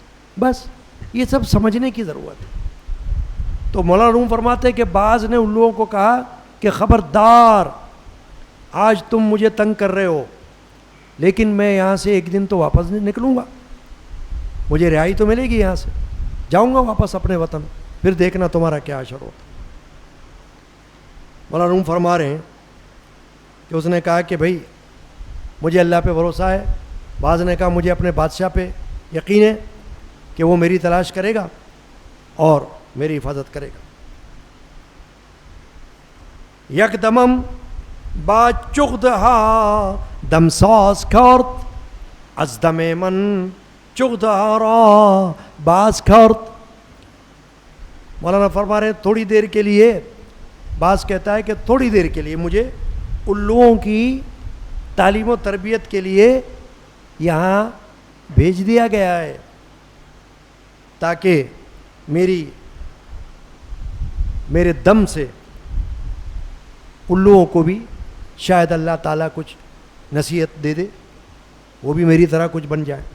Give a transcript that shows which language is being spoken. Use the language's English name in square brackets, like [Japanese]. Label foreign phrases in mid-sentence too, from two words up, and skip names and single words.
[Urdu] بس یہ سب سمجھنے کی ضرورت ہے. تو مولانا روم فرماتے ہیں کہ بعض نے ان لوگوں کو کہا کہ خبردار, آج تم مجھے تنگ کر رہے ہو لیکن میں یہاں سے ایک دن تو واپس نکلوں گا, مجھے رہائی تو ملے گی, یہاں سے جاؤں گا واپس اپنے وطن, پھر دیکھنا تمہارا کیا اشر ہوتا. مولانا روم فرما رہے ہیں کہ اس نے کہا کہ بھائی مجھے اللہ پہ بھروسہ ہے, بعض نے کہا مجھے اپنے بادشاہ پہ یقین ہے کہ وہ میری تلاش کرے گا اور میری حفاظت کرے گا. [Persian] یک دمم با چغدها دمساز کرد از دم من چغدها را باز کرد. [Urdu] مولانا فرما رہے ہیں تھوڑی دیر کے لیے, باز کہتا ہے کہ تھوڑی دیر کے لیے مجھے الوؤں کی تعلیم و تربیت کے لیے یہاں بھیج دیا گیا ہے تاکہ میرے دم سے الوؤں کو بھی شاید اللہ تعالیٰ کچھ نصیحت دے دے, وہ بھی میری طرح کچھ بن جائے.